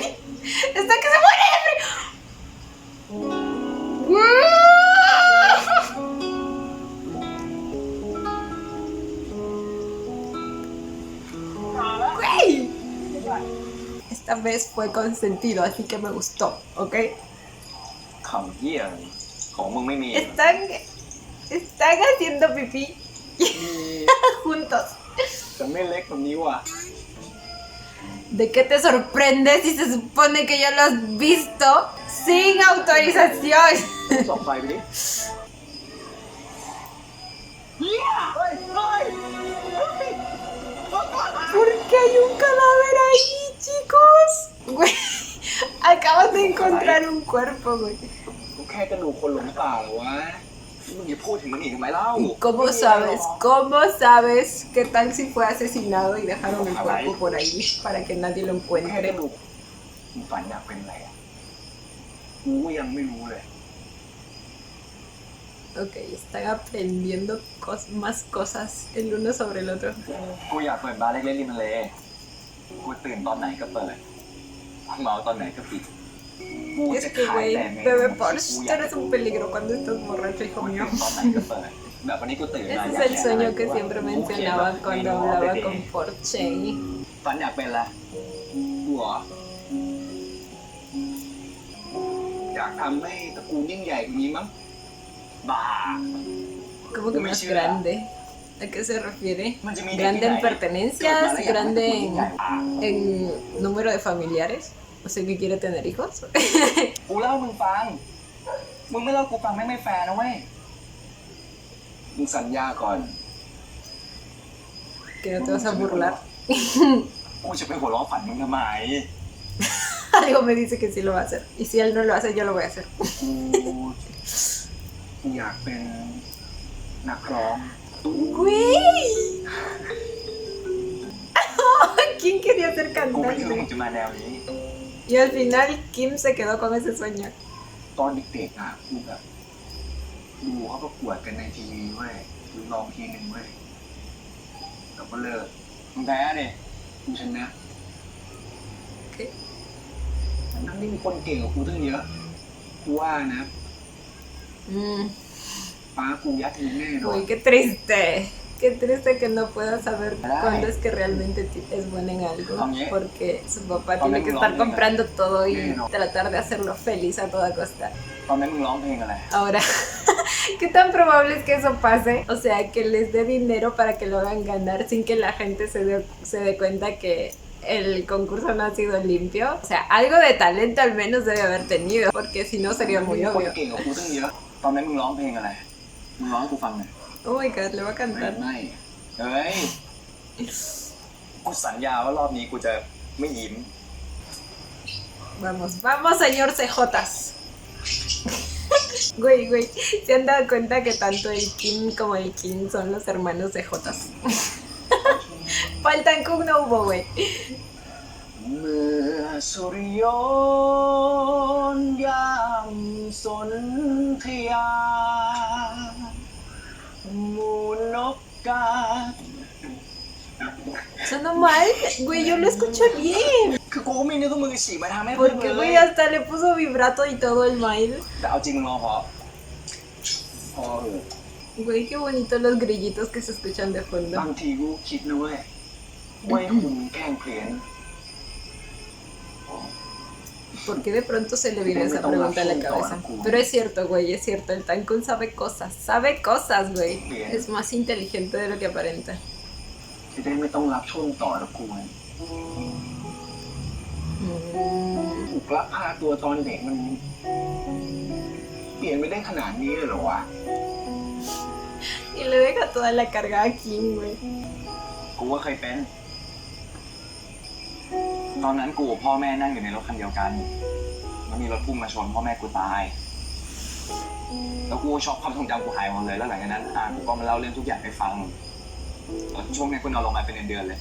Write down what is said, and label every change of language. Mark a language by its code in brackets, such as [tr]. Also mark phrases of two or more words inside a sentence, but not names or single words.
[es] Está que se muere de frío. Güey. Esta vez fue consentido, así que me gustó, ¿ok? [th] คำเหี้ยอะไรของมึงไม่มี [es] Están haciendo pipí juntos. [th] แต่ไม่เล็กแบบนี้ว่ะ [es] ¿De qué te sorprende si se supone que ya lo has visto sin autorización? [th] ส่องไฟไปดิเฮียเฮ้ยเฮ้ย [es] ¿Por qué hay un cadáver ahí, chicos? Güey, acaban de encontrar un cuerpo, güey. [th] กูแค่กระดูกคนหลงป่าเหรอวะมึงอย่าพูดถึงมันอีกทำไมเล่า [es] ¿Cómo sabes? ¿Cómo sabes qué tal si fue asesinado y dejaron el cuerpo por ahí para que nadie lo [th] แค่ก [es] encuentre? [th] ระดูกมึงฝันอยากเป็นอะไรอ่ะกูก็ยังไม่รู้เลย [es] Ok, están aprendiendo más cosas el uno sobre el otro. [th] กูอยากเปิดบาร์เล็กๆริมทะเลกูตื่นตอนไหนก็เปิดเมาตอนไหนก็ปิด [es] Es que, güey, bebé Porsche, tú eres un peligro cuando estás borracho, hijo [th] กู [es] mío. [th] ตื่นตอนไหนก็เปิดแบบวันนี้กูตื่นมา [es] Ese es el sueño que siempre mencionaba cuando hablaba con Porsche. [th] ฝันอยากเป็นอะไรกูเหรออยากทำให้ตระกูลยิ่งใหญ่กว่านี้มั้งบ้า [es] ¿Cómo que más grande? ¿A qué se refiere? [th] มันจะมี [es] ¿Grande en pertenencias? ¿Grande en número de familiares? O sea, que quiere tener hijos. [th] กูเล่ามึงฟังมึงไม่เล่ากูฟังไม่แฟร์นะเว้ยมึงสัญญาก่อน [es] Que no te vas a burlar. [th] กูจะไปหัวเราะฝันมึงทำไม [es] Algo me dice que sí lo va a hacer. Y si él no lo hace, yo lo voy a hacer. [th] กูอยากเป็นนักร้อง [es] ¡Güey! ¿Quién quería ser [th] กูไม่คิดว่ามึง [es] cantante? [th] จะมาแนวนี้ [es] Y al final Kim se quedó con ese sueño. [th] ตอนเด็กๆอะกูแบบดูเขาประกวดกันในทีวีเว้ยดูลองทีหนึ่งเว้ยแล้วก็เลิกมึงแพ้ดิกูชนะทั้งที่มีคนเก่งกว่ากูตั้งเยอะกูว่านะ ป้ากูยัดมึงแน่นอน [es] Uy, qué triste. Qué triste que no pueda saber cuándo es que realmente es bueno en algo. Porque su papá tiene que estar comprando todo y tratar de hacerlo feliz a toda costa. [th] ตอนนั้นมึงร้องเพลงอะไร [es] Ahora, ¿qué tan probable es que eso pase? O sea, que les dé dinero para que lo hagan ganar sin que la gente se dé cuenta que el concurso no ha sido limpio. O sea, algo de talento al menos debe haber tenido, porque si no sería muy [th] คน [es] obvio. [th] เก่งกว่ากูตั้งเยอะตอนนั้นมึงร้องเพลงอะไรมึงร้องให้กูฟังหน่อย [en] Oh my god, [es] le va a cantar. [th] ไม่เฮ้ยกูสัญญาว่ารอบนี้กูจะไม่ยิ้ม [es] Vamos, vamos, señor CJs. Güey, ¿se han dado cuenta que tanto el Kim como el Kim son los hermanos de Jotas? Faltan Cook no hubo, güey. [th] เมื่อสุริยนต์ยามสนธยาหมูนกกา [es] Sonó mal, güey, yo lo escuché bien. [th] คือกูก็ไม่นึกว่ามึงจะฉีกมาทำให้เพื่อน [es] Porque, [th] เลย [es] güey, hasta le puso vibrato y todo el mail. [th] แต่เอาจริงรอพอเถอะ [es] Güey, qué bonitos los grillitos que se escuchan de [th] บา [es] fondo. [th] งทีกูคิดนะเว้ยว่าคุณแกล้งเพี้ยน [es] ¿Por qué de pronto se le viene esa pregunta a la cabeza? Pero es cierto, güey, es cierto. El Tankun sabe cosas, güey. Es más inteligente de lo que aparenta. [th] จะได้ไม่ต้องรับช่วงต่อแล้วกูถูกลักพาตัวตอนเด็กมันเปลี่ยนไปได้ขนาดนี้เลยเหรอวะ [es] Y le deja toda la carga a Kim, güey. [th] กูว่าเคยเป็น ตอนนั้นกูกับพ่อแม่นั่งอยู่ในรถคันเดียวกันแล้วมีรถพุ่งมาชนพ่อแม่กูตาย แล้วกูช็อกความทรงจำกูหายหมดเลยแล้วหลังจากนั้นกูก็มาเล่าเรื่องทุกอย่างให้ฟังแล้วช่วงนี้กูนอนโรงพยาบาลเป็นเดือนๆเลย